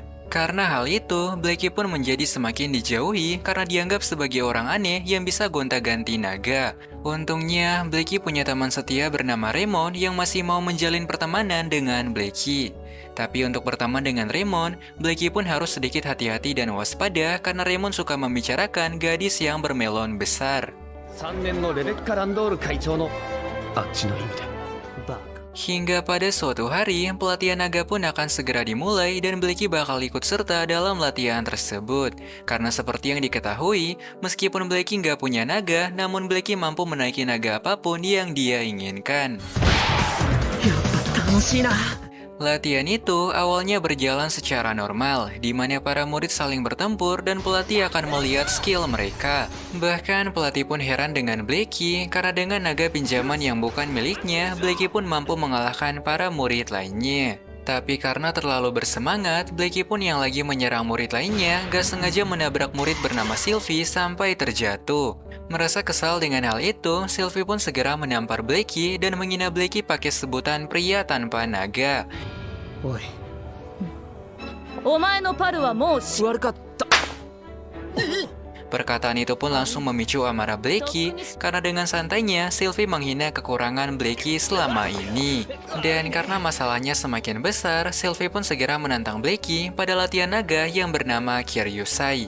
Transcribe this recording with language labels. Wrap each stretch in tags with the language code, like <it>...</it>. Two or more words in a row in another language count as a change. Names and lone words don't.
<id>Karena hal itu, Blackie pun menjadi semakin dijauhi karena dianggap sebagai orang aneh yang bisa gonta-ganti naga. Untungnya, Blackie punya teman setia bernama Raymond yang masih mau menjalin pertemanan dengan Blackie. Tapi untuk berteman dengan Raymond, Blackie pun harus sedikit hati-hati dan waspada karena Raymond suka membicarakan gadis yang bermelon besar.</id> <ja>3 年のレベッカ・ランドール会長のあっちの意味でバカ</ja> <id>Hingga pada suatu hari, pelatihan naga pun akan segera dimulai dan Blackie bakal ikut serta dalam latihan tersebut. Karena seperti yang diketahui, meskipun Blackie nggak punya naga, namun Blackie mampu menaiki naga apapun yang dia inginkan.</id> <ja>やっぱ楽しいな</ja> <id>Latihan itu awalnya berjalan secara normal, di mana para murid saling bertempur dan pelatih akan melihat skill mereka. Bahkan pelatih pun heran dengan Blackie, karena dengan naga pinjaman yang bukan miliknya, Blackie pun mampu mengalahkan para murid lainnya. Tapi karena terlalu bersemangat, Blackie pun yang lagi menyerang murid lainnya gak sengaja menabrak murid bernama Sylvie sampai terjatuh. Merasa kesal dengan hal itu, Sylvie pun segera menampar Blackie dan menghina Blackie pakai sebutan pria tanpa naga.</id> <ja>おいお前のパルはもう悪かった</ja> <id>Perkataan itu pun langsung memicu amarah Blackie karena dengan santainya Sylvie menghina kekurangan Blackie selama ini. Dan karena masalahnya semakin besar, Sylvie pun segera menantang Blackie pada latihan naga yang bernama Kiryusai.</id>